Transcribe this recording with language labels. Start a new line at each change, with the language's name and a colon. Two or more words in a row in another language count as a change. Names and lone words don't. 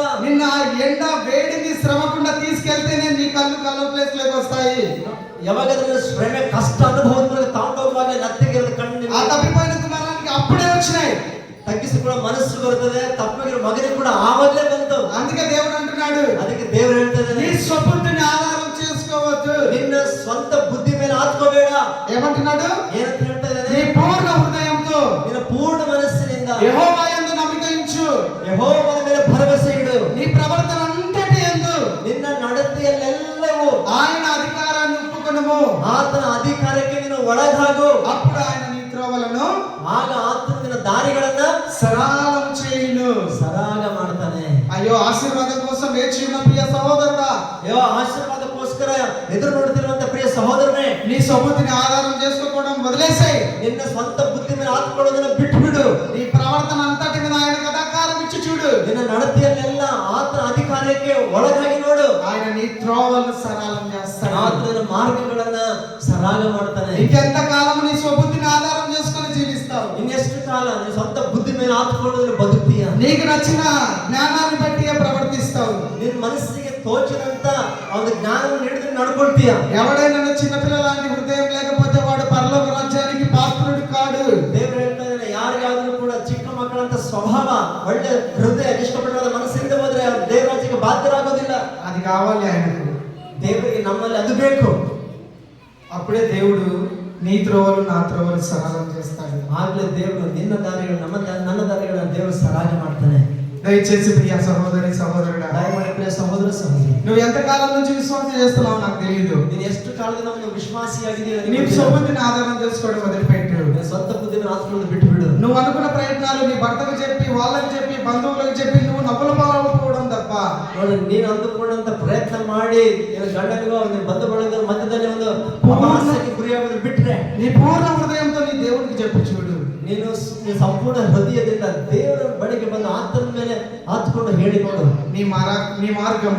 Telugu: నిన్న ఎండ వేడిని శ్రమకుండా తీసుకెళ్తేనే నీ కళ్ళు కలర్ ప్లేస్ లోకి వస్తాయి.
Kannada: ಯಾವಾಗಾದ್ರೂ ಶ್ರಮೆ ಕಷ್ಟ ಅನುಭವದ ಮೂಲಕ ತಗೊಂಡೋಗುವಾಗ ನತ್ತಿಗೇರಿದ ಕಣ್ಣು
Telugu: ఆ తప్పిపోయిన కుమారానికి అప్పుడే వచ్చినాయి.
Kannada: ತಗ್ಗಿಸಿಕೊಳ್ಳೋ ಮನಸ್ಸು ಬರ್ತದೆ, ತಪ್ಪಿಗಿರೋ ಮಗನಿಗೆ ಕೂಡ ಆವಾಗಲೇ ಬಂತು.
Telugu: అందుకే దేవుడు అంటున్నాడు,
Kannada: ಅದಕ್ಕೆ ದೇವರು ಹೇಳ್ತಾ
Telugu: నీ
Kannada: ಇದ್ದಾನೆ,
Telugu: స్వబుద్ధిని ఆధారం చేసుకోవద్దు.
Kannada: ನಿನ್ನ ಸ್ವಂತ ಬುದ್ಧಿ ಮೇಲೆ ಹಾತ್ಕೋಬೇಡ.
Telugu: ఏమంటున్నాడు?
Kannada: ಏನಂತ ಹೇಳ್ತಾ
Telugu: నీ
Kannada: ಇದ್ದಾನೆ,
Telugu: పూర్ణ హృదయంతో
Kannada: ನಿನ್ನ ಪೂರ್ಣ ಮನಸ್ಸಿನಿಂದ
Telugu: యెహోవా యందు నమ్మిక ఉంచు.
Kannada: ಯೆಹೋವನ ಮೇಲೆ ಭರವಸೆ ಇಡು.
Telugu: నీ ప్రవర్తన అంతటి యందు
Kannada: ನಿನ್ನ ನಡತೆಯಲ್ಲೆಲ್ಲವೂ
Telugu: ఆయన అధికారాన్ని ఒప్పుకొనుము.
Kannada: ಆತನ ಅಧಿಕಾರಕ್ಕೆ ನೀನು ಒಳಗಾಗು.
Telugu: అప్పుడు ఆయన నీ త్రోవలను
Kannada: ಆಗ ಆತನ ನಿನ್ನ ದಾರಿಗಳನ್ನ
Telugu: సరళం చేయును.
Kannada: ಸರಾಗ ಮಾಡ್ತಾನೆ.
Telugu: అయ్యో, ఆశీర్వాదం కోసం వేచి ఉన్న ప్రియ సహోదరుడా,
Kannada: ಅಯ್ಯೋ, ಆಶೀರ್ವಾದಕ್ಕೋಸ್ಕರ ಎದುರು ನೋಡ್ತಿರುವಂತ ಪ್ರಿಯ ಸಹೋದರನೇ,
Telugu: నీ స్వబుద్ధిని ఆధారం చేసుకోవడం వదిలేసాయి.
Kannada: ನಿನ್ನ ಸ್ವಂತ ಬುದ್ಧಿ ಮೇಲೆ ಹಾತ್ಕೊಳ್ಳೋದನ್ನ ಬಿಟ್ಟು ಬಿಡು.
Telugu: నీ ప్రవర్తన అంతటి మీద ఆయన అధికారం ఇచ్చి చూడు.
Kannada: ನಿನ್ನ ನಡತೆಯಲ್ಲೆಲ್ಲ ಆತನ ಅಧಿಕಾರಕ್ಕೆ ಒಳಗಾಗಿ ನೋಡು.
Telugu: ఆయన నీ త్రోవలను సరళం చేస్తాడు.
Kannada: ಆತನ ಮಾರ್ಗಗಳನ್ನ ಸರಾಗ ಮಾಡ್ತಾನೆ.
Telugu: ఇంకెంత కాలం నీ స్వబుద్ధిని ఆధారం చేసుకొని జీవిస్తావు?
Kannada: ಇನ್ನೆಷ್ಟು ಕಾಲ ನಿನ್ನ ಸ್ವಂತ ಬುದ್ಧಿ ಮೇಲೆ ಹಾತ್ಕೊಳ್ಳೋದ್ರ ಬದುಕ್ತೀಯ?
Telugu: నీకు నచ్చిన జ్ఞానాన్ని బట్టి ప్రవర్తిస్తావు.
Kannada: ನಿನ್ನ ಮನಸ್ಸಿಗೆ ತೋಚಿದಂತ ಒಂದು ಜ್ಞಾನವನ್ನು ಹಿಡಿದು ನಡ್ಕೊಳ್ತೀಯ.
Telugu: ఎవడైనా చిన్నపిల్ల లాంటి హృదయం లేకపోతే వాడు పరలోక రాజ్యానికి పాత్రుడు కాడు.
Kannada: ದೇವರು ಹೇಳ್ತಾ ಇದ್ದಾನೆ, ಯಾರಿಗಾದ್ರೂ ಕೂಡ ಚಿಕ್ಕ ಮಕ್ಕಳಂತ ಸ್ವಭಾವ, ಒಳ್ಳೆ ಹೃದಯ, ಇಷ್ಟಪಟ್ಟವಾದ ಮನಸ್ಸಿಂದ ಹೋದ್ರೆ ಅವ್ರು ದೇವರಾಜ್ಯಕ್ಕೆ ಬಾಧ್ಯರಾಗೋದಿಲ್ಲ.
Telugu: అది కావాలి ఆయనకు.
Kannada: ದೇವರಿಗೆ ನಮ್ಮಲ್ಲಿ ಅದು ಬೇಕು.
Telugu: అప్పుడే దేవుడు నీ త్రోవలు నా త్రోవలు సరళం చేస్తాడు.
Kannada: ಆಗ್ಲೇ ದೇವರು ನಿನ್ನ ದಾರಿಗಳು ನನ್ನ ದಾರಿಗಳನ್ನ ದೇವರು ಸರಾಗ ಮಾಡ್ತಾನೆ.
Telugu: దయచేసి ప్రియ సహోదరి సహోదరుడా,
Kannada: ದಯಮಾಡಿ ಪ್ರಿಯ ಸಹೋದರ ಸಹೋದರಿ,
Telugu: నువ్వు ఎంత కాలం నుంచి విశ్వాసం చేస్తున్నావు నాకు తెలియదు.
Kannada: ನೀನು ಎಷ್ಟು ಕಾಲದಿಂದ ಒಂದು ವಿಶ್ವಾಸಿಯಾಗಿದ್ದೀಯ?
Telugu: నీ స్వబుద్ధిని ఆధారం చేసుకోవడం వదిలిపెట్టు.
Kannada: ನಿನ್ನ ಸ್ವಂತ ಬುದ್ಧಿನ ಹಾತ್ಕೊಳ್ಳೋದು ಬಿಟ್ಟು ಬಿಡು.
Telugu: నువ్వు అనుకున్న ప్రయత్నాలు నీ భర్తకు చెప్పి, వాళ్ళకి చెప్పి, బంధువులకు చెప్పి నువ్వు నవ్వుల పాలవడం తప్ప,
Kannada: ನೋಡಿ, ನೀನು ಅಂದುಕೊಂಡಂತ ಪ್ರಯತ್ನ ಮಾಡಿ ನಿನ್ನ ಗಂಡನಿಗೋ ನಿನ್ನ ಬಂಧು ಬಳಗದ ಮಧ್ಯದಲ್ಲಿ ಒಂದು ಅಪಹಾಸ್ಯಕ್ಕೆ ಗುರಿಯಾಗೋದು ಬಿಟ್ರೆ,
Telugu: నీ పూర్ణ హృదయంతో నీ దేవుడికి చెప్పి చూడు.
Kannada: ನೀನು ಸಂಪೂರ್ಣ ಹೃದಯದಿಂದ ದೇವರ ಬಳಿಗೆ ಬಂದು ಆತನ ಮೇಲೆ ಹಾತ್ಕೊಂಡು ಹೇಳಿ ನೋಡು.
Telugu: నీ మార్గము